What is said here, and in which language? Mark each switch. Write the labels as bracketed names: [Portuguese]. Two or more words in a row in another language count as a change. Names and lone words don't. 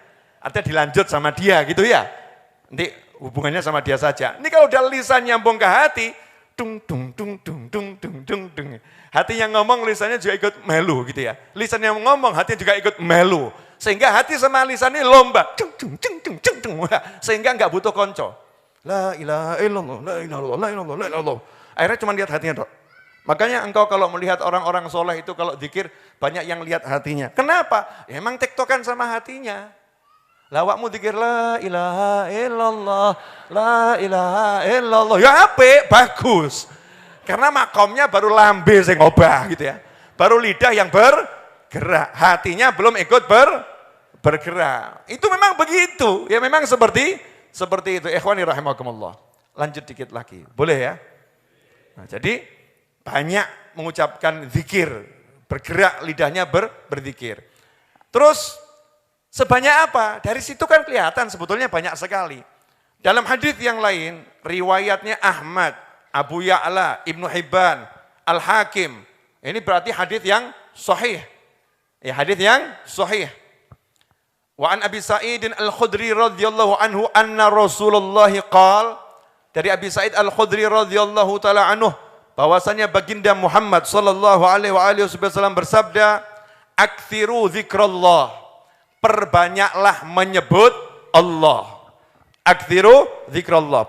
[Indonesian] Artinya dilanjut sama dia gitu ya. Nanti hubungannya sama dia saja. Ini kalau udah lisan nyambung ke hati, dung dung dung dung dung dung dung dung. Hati yang ngomong, lisannya juga ikut melu gitu ya. Lisan yang ngomong, hatinya juga ikut melu. Sehingga hati sama lisan ini lomba. Sehingga enggak butuh konco. [Arabic] لا إله إلا الله، لا إله إلا الله، لا إله إلا الله، لا إله إلا الله. [Indonesian] Akhirnya cuma lihat hatinya, Dok. Makanya engkau kalau melihat orang-orang soleh itu kalau zikir, banyak yang lihat hatinya. Kenapa? Ya, emang tektokan sama hatinya. Lawakmu zikir [Arabic] لا إله إلا الله، لا إله إلا الله. [Javanese] Ya apik, [Indonesian] bagus. Karena makomnya baru [Javanese] lambe sing obah [Indonesian] gitu ya. Baru lidah yang bergerak, hatinya belum ikut bergerak. Itu memang begitu. Ya memang seperti itu. [Arabic] إخواني رحمكم الله. [Indonesian] Lanjut dikit lagi. Boleh ya? Nah, jadi banyak mengucapkan zikir, bergerak lidahnya berzikir. Terus sebanyak apa? Dari situ kan kelihatan sebetulnya banyak sekali. Dalam hadis yang lain, riwayatnya Ahmad, Abu Ya'la, Ibnu Hibban, Al-Hakim. Ini berarti hadis yang sahih. Ya, hadis yang sahih. [Arabic] وعن أبي سعيد الخدري رضي الله عنه أن رسول الله قال, [Indonesian] dari Abi Sa'id Al-Khudri [Arabic] رضي الله تعالى عنه [Indonesian] bahwasanya baginda Muhammad [Arabic] صلى الله عليه وسلم [Indonesian] bersabda, [Arabic] "أكثروا ذكر الله." [Indonesian] Perbanyaklah menyebut Allah. [Arabic] أكثروا ذكر الله.